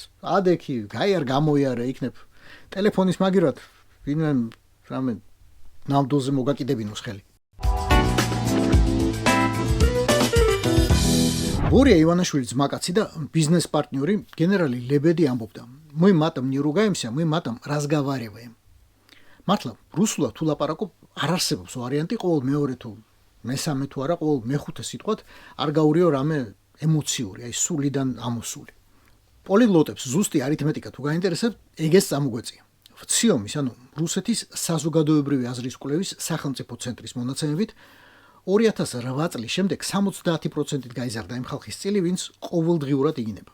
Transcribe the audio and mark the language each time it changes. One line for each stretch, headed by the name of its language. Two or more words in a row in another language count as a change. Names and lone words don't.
Georgian: ადექი, გაიარ გამოიარე იქნებ ტელეფონის მაგირად, ვინმე რამე ნამდვილზე მოგაკიდებინოს ხელი. ბორია ივანაშვილის ძმაკაცი და ბიზნეს პარტნიორი გენერალი ლებედი ამბობდა:
Russian: "Мы матом не ругаемся, мы матом разговариваем."
Georgian: მართლა რუსულად თუ ლაპარაკობ არ არსებობს ვარიანტი ყოველ მეორე თუ მესამე თუ არა, ყოველ მეხუთე სიტყვად არ გაურიო რამე ემოციური, აი სულიდან ამოსული. პოლიგლოტებს ზუსტი არითმეტიკა თუ გაინტერესებთ, ეგეც წამოგვეწია. ვციომის, ანუ რუსეთის საზოგადოებრივი აზრის კვლევის სახელმწიფო ცენტრის მონაცემებით 2008 წლის შემდეგ 70%-ით გაიზარდა იმ ხალხის წილი, ვინც ყოველდღიურად იგინება.